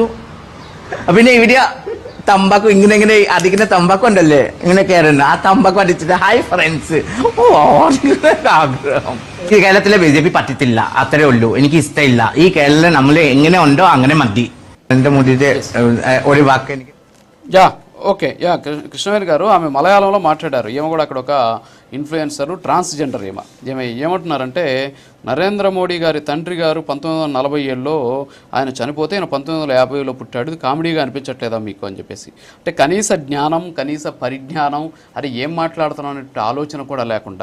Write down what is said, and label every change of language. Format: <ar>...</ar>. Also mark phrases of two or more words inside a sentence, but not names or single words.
<ml>പിന്നെ ഇവിടെ തമ്പാക്കു ഇങ്ങനെ അടിക്കുന്ന തമ്പാക്കു ഉണ്ടല്ലേ, ഇങ്ങനെ കയറുന്ന ആ തമ്പാക്കു അടിച്ചിട്ട്</ml> <en>hi friends.</en> <ml>ആഗ്രഹം. ഈ കേരളത്തിലെ BJP പറ്റത്തില്ല, അത്രേ ഉള്ളൂ. എനിക്ക് ഇഷ്ടമില്ല. ഈ കേരളം നമ്മൾ എങ്ങനെ ഉണ്ടോ അങ്ങനെ മതി. നരേന്ദ്ര മോദിയുടെ ഒരു വാക്ക് എനിക്ക്</ml> <te>ఓకే కృష్ణవేణి గారు ఆమె మలయాళంలో మాట్లాడారు. ఏమో కూడా అక్కడ ఒక ఇన్ఫ్లుయెన్సరు ట్రాన్స్జెండర్ ఏమంటున్నారంటే నరేంద్ర మోడీ గారి తండ్రి గారు 1947లో ఆయన చనిపోతే ఆయన 1950లో పుట్టాడు. ఇది కామెడీగా అనిపించట్లేదా మీకు అని చెప్పేసి. అంటే కనీస జ్ఞానం, కనీస పరిజ్ఞానం, అది ఏం మాట్లాడుతున్నాం అనే ఆలోచన కూడా లేకుండా.</te>